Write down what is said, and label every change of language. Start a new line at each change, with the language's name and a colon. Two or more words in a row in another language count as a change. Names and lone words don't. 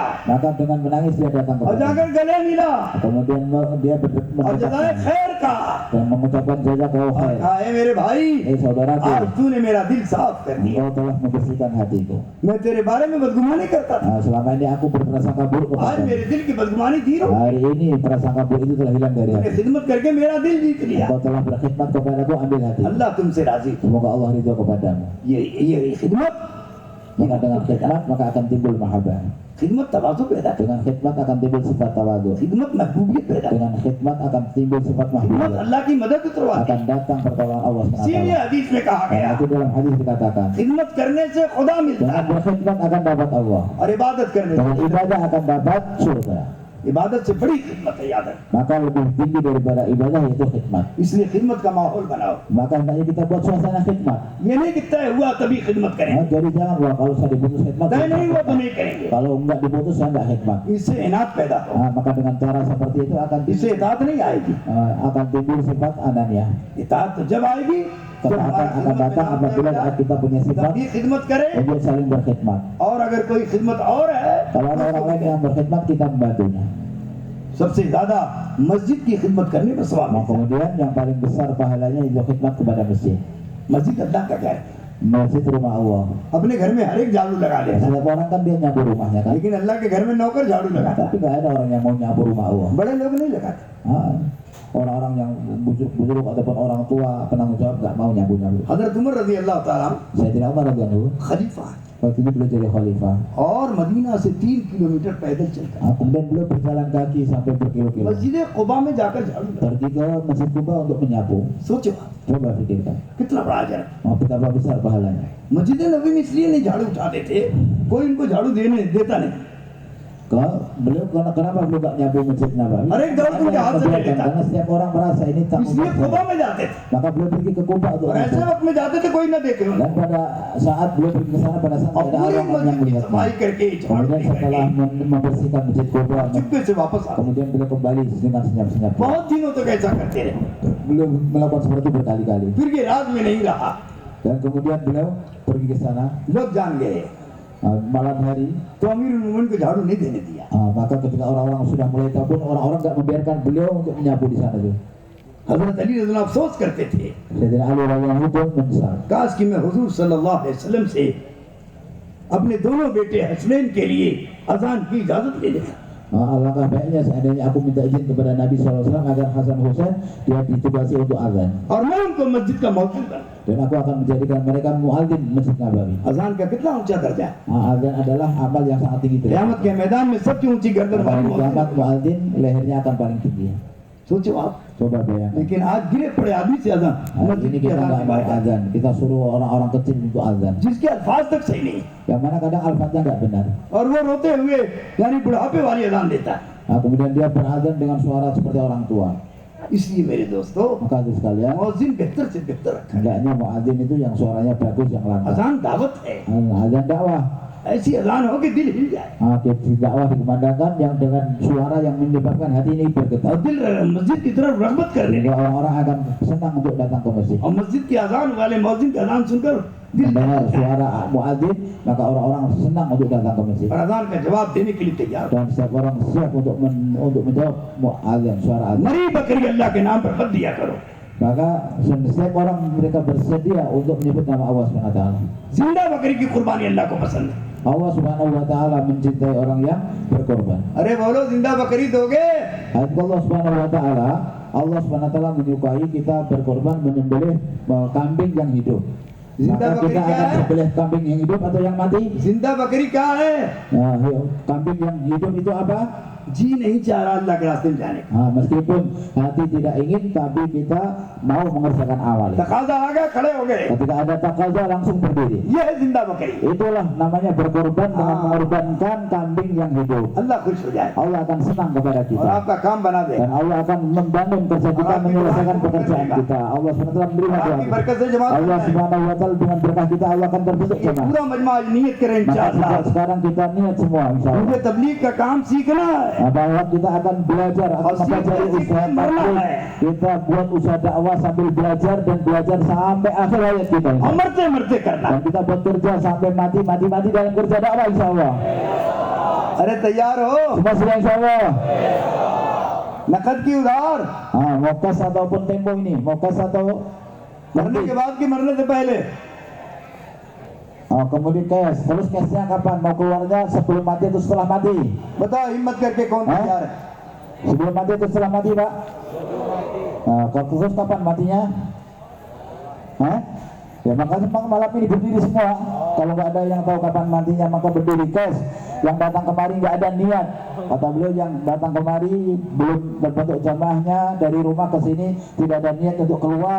Indonesian: Maka dengan menangis dia datang
Hindi: और
Indonesian: kepada.
Hindi: जाकर गले मिला
Indonesian: Kemudian dia
Hindi: और जजाए
Indonesian: mendekatnya
Hindi: खैर का
Indonesian: dan mengucapkan jazakau
Hindi: और
Indonesian: khair.
Hindi: कहा "ए मेरे भाई
Indonesian: Saudaraku,
Hindi: आज तूने मेरा दिल साफ कर दिया
Indonesian: engkau telah membersihkan hatiku.
Hindi: मैं तेरे बारे में बदगुमानी करता था
Indonesian: Selama ini aku berprasangka buruk
Hindi: आज
Indonesian: kepadamu.
Hindi: मेरे दिल की बदगुमानी थी रो
Indonesian: Hari ini prasangka buruk itu telah hilang dari
Hindi: तूने
Indonesian: hati.
Hindi: खिदमत करके मेरा दिल जीत लिया
Indonesian: Engkau telah berkhidmat kepadaku, ambil hati.
Hindi: अल्लाह तुमसे राजी
Indonesian: Semoga Allah ridho kepadamu.
Hindi: ये खिदमत
Indonesian: Maka dengan khidmat maka akan timbul mahabbah.
Hindi: खिदमत तवाज़ु पैदा कर
Indonesian: Dengan khidmat akan timbul sifat tawadhu.
Hindi: खिदमत महबूबियत पैदा कर
Indonesian: Dengan khidmat akan timbul sifat
Hindi: खिदमत
Indonesian: mahbubiyah.
Hindi: अल्लाह की मदद उतरवाती
Indonesian: Akan datang pertolongan Allah
Hindi: इसीलिए
Indonesian: SWT.
Hindi: हदीस में कहा
Indonesian: Karena
Hindi: गया
Indonesian: itu dalam hadis dikatakan,
Hindi: खिदमत करने से खुदा मिलता
Indonesian: dengan
Hindi: है
Indonesian: berkhidmat akan dapat Allah.
Hindi: और इबादत करने
Indonesian: Dengan
Hindi: से
Indonesian: ibadah akan dapat surga.
Hindi: इबादत से बड़ी खिदमत है याद रख
Indonesian: Maka lebih tinggi daripada ibadah yaitu khidmat.
Hindi: इसलिए खिदमत का माहौल बनाओ
Indonesian: Maka hendaknya kita buat suasana khidmat.
Hindi: ये नहीं कि तय हुआ तभी खिदमत करें
Indonesian: Jadi jangan, wah kalau saya diputus khidmat,
Hindi: तय नहीं हुआ तो नहीं करेंगे
Indonesian: kalau enggak diputus saya enggak khidmat.
Hindi: इससे इनात पैदा हो
Indonesian: Maka dengan cara seperti itu
Hindi: इससे इतात नहीं आएगी
Indonesian: akan timbul sifat ananiah.
Hindi: इतात तो जब आएगी जब
Indonesian: Ketaatan akan datang apabila kita punya sifat
Hindi: तभी खिदमत करे
Indonesian: untuk saling berkhidmat.
Hindi: और अगर कोई खिदमत और है
Indonesian: Kalau ada orang lain yang berkhidmat, kita membantunya.
Hindi: सबसे ज्यादा मस्जिद की खिदमत करने पर सवाब
Indonesian: Nah,
Hindi: मिलता है।
Indonesian: kemudian yang paling besar pahalanya itu khidmat kepada masjid.
Hindi: मस्जिद अल्लाह का घर है।
Indonesian: Masjid rumah Allah.
Hindi: अपने घर में हर एक झाड़ू लगा लेता है,
Indonesian: Setiap orang kan dia nyapu rumahnya kan.
Hindi: लेकिन अल्लाह के घर में नौकर झाड़ू लगाता
Indonesian: Tapi nggak ada orang yang mau nyapu rumah Allah.
Hindi: है, बड़े लोग नहीं लगाते।
Indonesian: Ah, orang-orang yang bujur ataupun orang tua penanggung jawab nggak mau nyapu-nyapu.
Hindi: हजरत उमर
Arabic: رضي الله تعالى
Indonesian: Sayyidina Umar
Arabic: رضي الله عنه
Hindi: खलीफा है
Indonesian: waktu itu beliau jadi khalifah.
Hindi: और मदीना से 3 किलोमीटर पैदल चलता है,
Indonesian: Kemudian beliau berjalan kaki sampai berkilo-kilo
Hindi: मस्जिद कुबा में जाकर झाड़ू लगाता
Indonesian: pergi ke Masjid Kuba untuk menyapu.
Hindi: है। सोचो
Indonesian: Coba pikirkan,
Hindi: कितना बड़ा अजर है।
Indonesian: betapa besar pahalanya.
Hindi: मस्जिद नबी में इसलिए नहीं झाड़ू उठाते थे, कोई इनको झाड़ू देने देता नहीं।
Indonesian: Kenapa beliau nggak nyapu Masjid Nabawi? Hal yang dalam Ada yang hati membiarkan, kita. karena setiap orang merasa ini tak
Hindi: इसलिए कुबा में जाते थे,
Indonesian: Maka beliau pergi ke Kuba untuk
Hindi: और ऐसे
Indonesian: menyapu.
Hindi: वक्त में जाते थे कोई ना देखे उन्हें।
Indonesian: Dan pada saat beliau pergi ke sana, pada saat
Hindi: और
Indonesian: tidak ada
Hindi: पूरी
Indonesian: orang yang
Hindi: मस्जिद की
Indonesian: melihatnya.
Hindi: सफाई करके झाड़ू
Indonesian: Kemudian setelah
Hindi: करके
Indonesian: membersihkan Masjid Kuba,
Hindi: चुपके से वापस आते।
Indonesian: kemudian beliau kembali dengan senyap-senyap.
Hindi: बहुत दिनों तक ऐसा करते रहे,
Indonesian: Beliau melakukan seperti itu berkali-kali.
Hindi: फिर ये राज में नहीं रहा,
Indonesian: Dan kemudian beliau pergi ke sana
Hindi: लोग जान गए
Indonesian: malam hari.
Hindi: तो अमीरुल मोमिनीन को झाड़ू नहीं देने दिया।
Indonesian: Maka ketika orang-orang sudah mulai kabur, orang-orang nggak membiarkan beliau untuk menyapu di sana tuh.
Hindi: हजरत अली
Arabic: رضي الله
Hindi: अफसोस करते थे,
Indonesian: Sayyidina Ali
Arabic: رضي الله عنه
Indonesian: pun menyesal.
Hindi: काश कि मैं हुजूर
Arabic: صلى الله عليه وسلم
Hindi: से अपने दोनों बेटे हसनैन के लिए अजान की इजाजत ले लेता।
Indonesian: Alangkah baiknya seandainya aku minta izin kepada Nabi SAW agar Hasan Husain dia ditugasi untuk azan.
Hindi: और मैं उनको मस्जिद का मौजूद बना।
Indonesian: Dan aku akan menjadikan mereka muadzin Masjid Nabawi.
Hindi: अजान का कितना ऊंचा दर्जा है।
Indonesian: Azan adalah amal yang sangat tinggi.
Hindi: क़यामत के मैदान में सबसे ऊंची गर्दन वाली
Indonesian: Pada
Hindi: मौजूद
Indonesian: kiamat
Hindi: है।
Indonesian: muadzin lehernya akan paling tinggi.
Hindi: सोचो आप,
Indonesian: Coba bayangkan.
Hindi: लेकिन आज गिरे पड़े आदमी से अजान,
Indonesian: Hari
Hindi: मस्जिद
Indonesian: ini
Hindi: की
Indonesian: kita
Hindi: अजान
Indonesian: nggak
Hindi: की
Indonesian: mau
Hindi: बात है,
Indonesian: azan, kita suruh orang-orang kecil untuk azan.
Hindi: जिसके अल्फाज तक सही नहीं,
Indonesian: Yang mana kadang alfatnya nggak benar.
Hindi: और वो रोते हुए यानी बुढ़ापे वाली अजान देता है।
Indonesian: Kemudian dia berazan dengan suara seperti orang tua.
Hindi: इसलिए मेरे दोस्तों,
Indonesian: Maka itu sekalian,
Hindi: मौजिन बेहतर से बेहतर रखा है।
Indonesian: hendaknya muadzin itu yang suaranya bagus, yang lantang.
Hindi: अजान दावत है,
Indonesian: Azan dakwah.
Hindi: ऐसी अजान हो कि दिल हिल जाए,
Indonesian: Dakwah dikumandangkan yang dengan suara yang menyebabkan hati ini
Hindi: और
Indonesian: bergetar.
Hindi: दिल मस्जिद की तरफ रगबत करने
Indonesian: Sehingga
Hindi: लगे,
Indonesian: orang-orang akan senang untuk datang ke masjid.
Hindi: और मस्जिद की अजान वाले मौजिन की अजान सुनकर दिल
Indonesian: Mendengar suara muadzin, maka orang-orang senang untuk datang ke masjid.
Hindi: और अजान का जवाब देने के लिए तैयार।
Indonesian: Dan setiap orang siap untuk menjawab muadzin, suara azan.
Hindi: मरी बकरी अल्लाह के नाम पर मत दिया करो,
Indonesian: Maka setiap orang mereka bersedia untuk menyebut nama Allah
Arabic: سبحانه وتعالى.
Hindi: जिंदा बकरी की कुर्बानी अल्लाह को पसंद है।
Indonesian: Allah
Arabic: سبحانه وتعالى
Indonesian: mencintai orang yang berkorban.
Hindi: अरे बोलो जिंदा बकरी दोगे?
Indonesian: Allah
Arabic: سبحانه وتعالى,
Indonesian: Allah
Arabic: سبحانه وتعالى
Indonesian: menyukai kita berkorban menyembelih kambing yang hidup.
Hindi: Zinda
Indonesian: Maka kita
Hindi: bakri
Indonesian: akan
Hindi: क्या है?
Indonesian: sembelih kambing yang hidup atau yang mati?
Hindi: जिंदा बकरी क्या है?
Indonesian: Kambing yang hidup itu apa?
Hindi: जी नहीं चाह रहा अल्लाह के रास्ते में जाने का,
Indonesian: Meskipun hati tidak ingin, tapi kita mau mengerjakan awal.
Hindi: तकाजा आ गया, खड़े हो गए,
Indonesian: Ketika ada takaza langsung berdiri.
Hindi: ये है जिंदा बकरी।
Indonesian: Itulah namanya berkorban dengan mengorbankan kambing yang hidup.
Hindi: अल्लाह खुश हो जाए
Indonesian: Allah akan senang kepada
Hindi: और
Indonesian: kita.
Hindi: आपका काम बना दे।
Indonesian: Dan Allah akan membangun kerja kita, menyelesaikan pekerjaan kita. Allah SWT menerima doa
Hindi: आपकी
Indonesian: kita.
Hindi: बरकत से जमात
Indonesian: Allah
Hindi: बनाए।
Arabic: سبحانه وتعالى
Indonesian: dengan berkah kita Allah akan terbentuk
Hindi: ये
Indonesian: jemaah.
Hindi: पूरा मजमा आज नियत करें
Indonesian: Maka
Hindi: इंशाअल्लाह।
Indonesian: sekarang kita niat semua insyaallah.
Hindi: मुझे तबलीग का काम सीखना है,
Indonesian: Bahwa kita akan belajar, akan mempelajari usaha tabligh. Kita buat usaha dakwah sambil belajar dan belajar sampai akhir hayat kita.
Hindi: और मरते मरते करना।
Indonesian: Dan kita bekerja sampai mati dalam kerja dakwah insyaallah.
Hindi: अरे तैयार हो?
Indonesian: Semua sudah insyaallah.
Hindi: नकद की उधार,
Indonesian: Mau kas ataupun tempo ini, mau kas atau
Hindi: मरने के बाद की मरने से पहले,
Indonesian: kemudian cash. Terus cashnya kapan? Mau keluarnya sebelum mati atau setelah mati?
Hindi: बताओ हिम्मत करके कौन तैयार है?
Indonesian: Sebelum mati atau setelah mati, Pak? Terus kapan matinya? Ya makanya malam ini berdiri semua. Kalau nggak ada yang tahu kapan matinya maka berdiri cash. Yang datang kemari nggak ada niat. Kata beliau yang datang kemari belum terbentuk jamaahnya dari rumah ke sini tidak ada niat untuk keluar.